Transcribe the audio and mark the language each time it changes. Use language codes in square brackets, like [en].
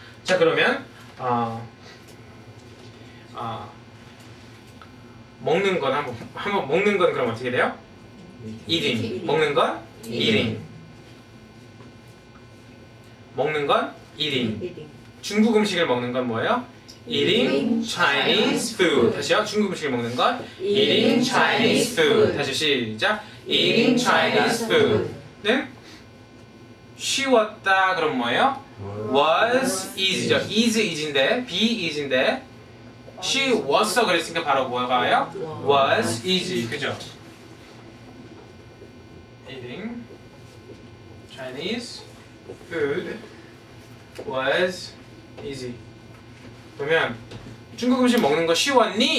[ko] 자 그러면 먹는 건 한번 먹는 건 그럼 어떻게 돼요? Eating. 먹는 건 eating. 먹는 건 eating. 중국 음식을 먹는 건 뭐예요? [en] Eating Chinese food. 다시요. [ko] 중국 음식을 먹는 건 [en] Eating Chinese food. [ko] 다시 시작. [en] Eating Chinese food는 쉬웠다. [ko] 그럼 뭐예요? [en] Was easy [ko] 죠. is인데 be is인데 쉬웠어 그랬으니까 바로 뭐가 와요? [en] Was easy. 그죠? Eating Chinese food was easy. [ko] 그러면 중국 음식 먹는 거 쉬웠니?